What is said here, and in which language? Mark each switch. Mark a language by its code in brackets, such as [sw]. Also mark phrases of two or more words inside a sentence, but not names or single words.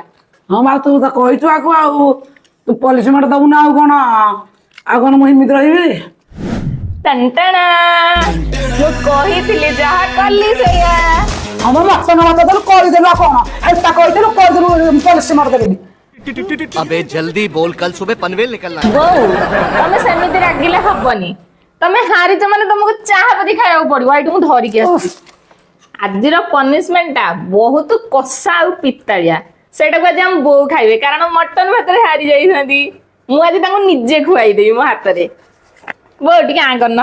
[or] ହଁ ମା ତୁ ତ କହିଛୁ ଆକୁ ଆଉ ତୁ ପଲିସିମେଣ୍ଟ ଦବୁ ନା ଆଉ କଣ ମୁଁ ଏମିତି ରହିବି? ଟଣ୍ଟଣା ମୁଁ କହିଥିଲି ଯାହା କଲି ସେଇଆ। ଆମର ଲକ୍ଷଣ ଭାତ ଦେଲୁ କରିଦେଲୁ ଆଉ କଣ ଏଟା କହିଦେଲୁ କରିଦେଲୁ ପଲିସିମେଣ୍ଟ ଦେବିନି। [hi] अबे जल्दी बोल कल सुबह पनवेल निकलना है। [or] ବୋଉ ତମେ ସେମିତି ରାଗିଲେ ହବନି। ତମେ ହାରିଛ ମାନେ ତମକୁ ଚାହା ପତି ଖାଇବାକୁ ପଡିବ। ଏଇଠି ମୁଁ ଧରିକି ଆସିଛି। ଆଜିର ପନିଶମେଣ୍ଟ ଟା ବହୁତ କଷା ଆଉ ପିତାଳିଆ। ସେଇଟାକୁ ଆଜି ଆମ ବୋଉ ଖାଇବେ କାରଣ ମଟନ ଭାତରେ ହାରି ଯାଇଛନ୍ତି। ମୁଁ ଆଜି ତାଙ୍କୁ ନିଜେ ଖୁଆଇଦେବି ମୋ ହାତରେ। ବୋଉ ଟିକେ ଆଁ କରିନ।